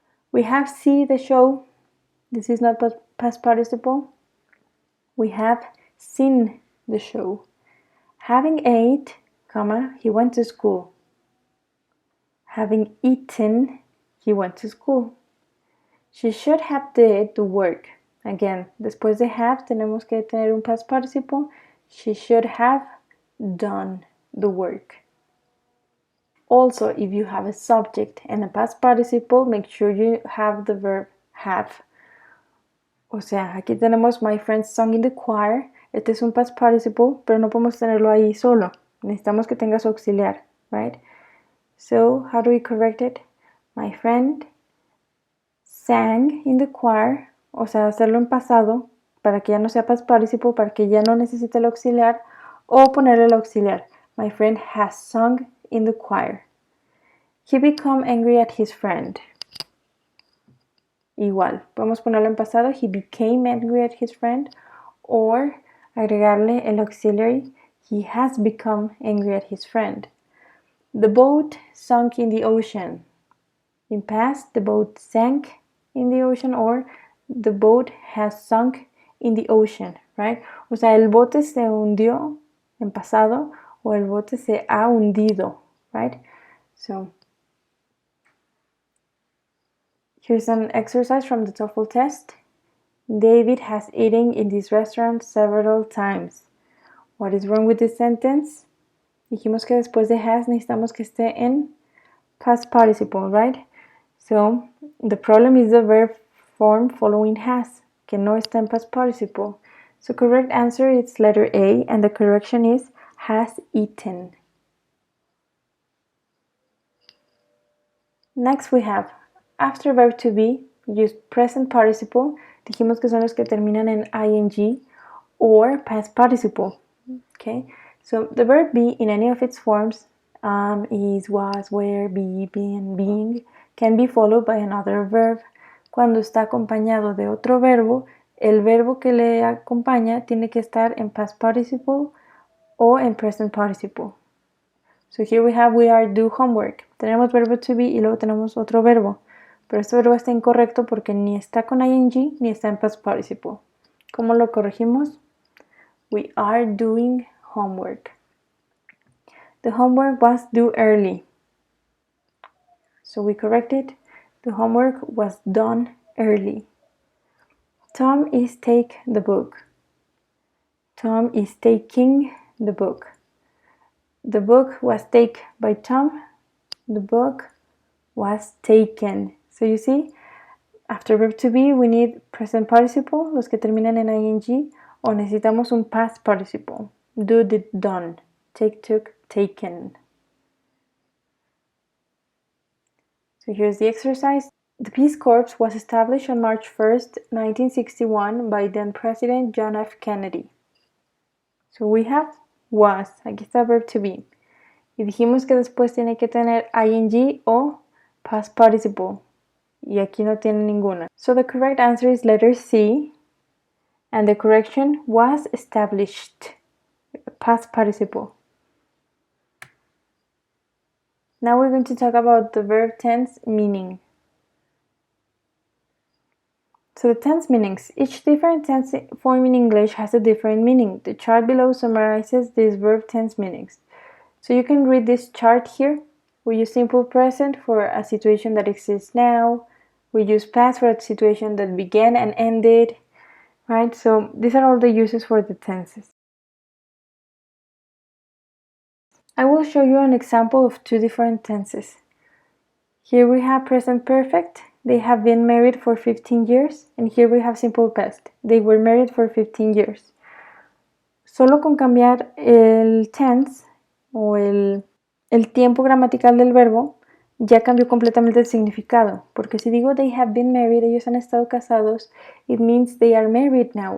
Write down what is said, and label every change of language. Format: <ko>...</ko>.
<en>We have see the show. This is not past participle. We have seen the show. Having ate, comma, he went to school. Having eaten, he went to school. She should have did the work. Again,</en> <es>después de have tenemos que tener un past participle.</es> <en>She should have done the work. Also, if you have a subject and a past participle, make sure you have the verb have.</en> <es>O sea, aquí tenemos</es> <en>my friend sung in the choir.</en> <es>Este es un past participle, pero no podemos tenerlo ahí solo. Necesitamos que tenga su auxiliar,</es> <en>right? So, how do we correct it? My friend sang in the choir,</en> <es>o sea, hacerlo en pasado para que ya no sea past participle, para que ya no necesite el auxiliar, o ponerle el auxiliar.</es> <en>My friend has sung in the choir. He became angry at his friend.</en> <es>Igual, podemos ponerlo en pasado,</es> <en>he became angry at his friend, or</en> <es>agregarle el</es> <en>auxiliary, he has become angry at his friend. The boat sunk in the ocean. In past, the boat sank in the ocean, or the boat has sunk in the ocean, right?</en> <es>O sea, el bote se hundió en pasado, o el bote se ha hundido,</es> <en>right? So, Here's an exercise from the TOEFL test. David has eaten in this restaurant several times. What is wrong with this sentence?</en> <es>Dijimos que después de has necesitamos que esté en past participle,</es> <en>right? So, the problem is the verb form following has,</en> <es>que no está en</es> <en>past participle. So, correct answer is letter A, and the correction is has eaten. Next we have, after verb to be, use present participle.</en> <es>Dijimos que son los que terminan en ing</es> <en>or</en> <es>past participle.</es> <en>Okay, so the verb be in any of its forms, is, was, were, be, been, being, can be followed by another verb.</en> <es>Cuando está acompañado de otro verbo, el verbo que le acompaña tiene que estar en past participle o en present participle.</es> <en>So here we have we are do homework.</en> <es>Tenemos verbo to be y luego tenemos otro verbo. Pero este verbo está incorrecto porque ni está con ing ni está en past participle. ¿Cómo lo corregimos?</es> <en>We are doing homework. The homework was due early. So we correct it. The homework was done early. Tom is take the book. Tom is taking the book. The book was taken by Tom. The book was taken. So you see, after verb to be, we need present participle,</en> <es>los que terminan en ing, o necesitamos un</es> <en>past participle. Do, did, done. Take, took, taken. So here's the exercise. The Peace Corps was established on March 1st, 1961 by then President John F. Kennedy. So we have was,</en> <es>aquí está</es> <en>verb to be.</en> <es>Y dijimos que después tiene que tener ing o past participle. Y aquí no tiene ninguna.</es> <en>So the correct answer is letter C. And the correction was established. Past participle. Now we're going to talk about the verb tense meaning. So the tense meanings. Each different tense form in English has a different meaning. The chart below summarizes these verb tense meanings. So you can read this chart here. We use simple present for a situation that exists now. We use past for a situation that began and ended. Right? So these are all the uses for the tenses. I will show you an example of two different tenses. Here we have present perfect. They have been married for 15 years. And here we have simple past. They were married for 15 years.</en> <es>Solo con cambiar el tense o el tiempo gramatical del verbo, ya cambió completamente el significado.</es> <en>Porque si digo they have been married,</en> <es>ellos han estado casados,</es> <en>it means they are married now.</en>